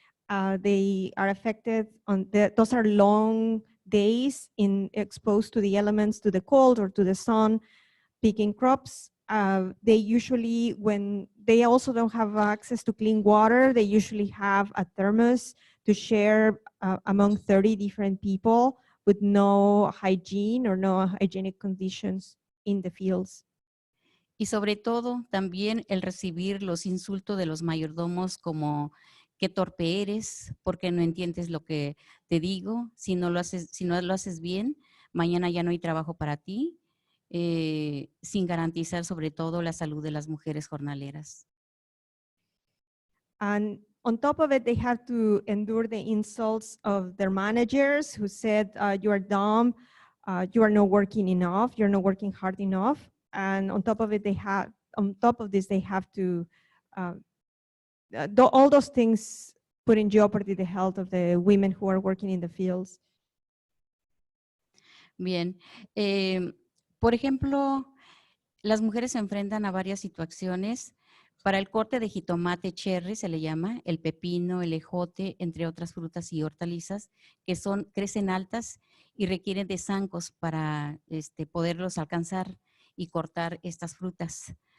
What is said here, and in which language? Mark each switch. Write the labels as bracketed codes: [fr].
[en] They are affected those are long days exposed to the elements, to the cold or to the sun, picking crops. They usually, when they also don't have access to clean water, they usually have a thermos to share among 30 different people with no hygiene or no hygienic conditions in the fields. [es] Y sobre todo también el recibir los insultos de los mayordomos como qué torpe eres, porque no entiendes lo que te digo, si no lo haces bien, mañana ya no hay trabajo para ti, sin garantizar sobre todo la salud de las mujeres jornaleras. [en] And on top of it, they have to endure the insults of their managers who said, you are dumb, you are not working enough, you're not working hard enough. And on top of it, on top of this, they have to, all those things put in jeopardy the health of the women who are working in the fields. [es] Bien, por ejemplo, las mujeres se enfrentan a varias situaciones. Para el corte de jitomate cherry se le llama, el pepino, el ejote, entre otras frutas y hortalizas, que crecen altas y requieren de zancos para poderlos alcanzar y cortar estas frutas.